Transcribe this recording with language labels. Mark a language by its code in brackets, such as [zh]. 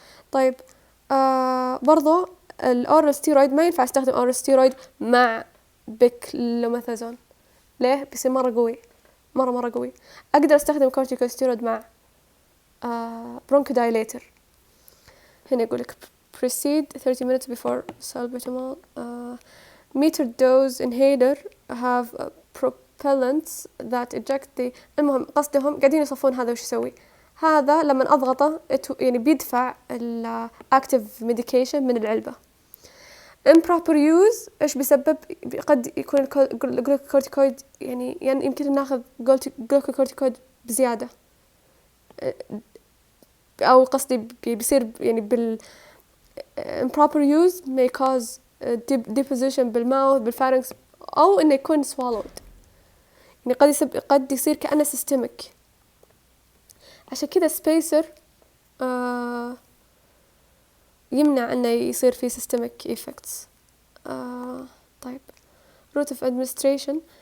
[ar] طيب برضو الأورال ستيرويد ما ينفع استخدم أورال ستيرويد مع بيكلوميثازون. ليه؟ بيصير مرة قوي، مرة قوي. أقدر استخدم [en] corticosteroid مع bronchodilator. [ar] هنا يقولك [en] proceed 30 minutes before salbutamol. metered dose inhaler have propellants that eject the. [ar] المهم قصدهم قاعدين يصفون هذا وش يسوي. هذا لما أضغطه يعني بيدفع [en] active medication [ar] من العلبة. improper use إيش بيسبب؟ قد يكون الجلوكوكورتيكويد يعني يمكن ناخذ جلوكوكورتيكويد بزيادة، أو قصدي بيصير يعني [en] improper use may cause deposition [ar] بالماوث بالفارنكس، أو إنه يكون swallowed، يعني قد يصير كأنه systemic. عشان كذا spacer يمنع إنه يصير فيه systemic effects. [en] طيب route of administration.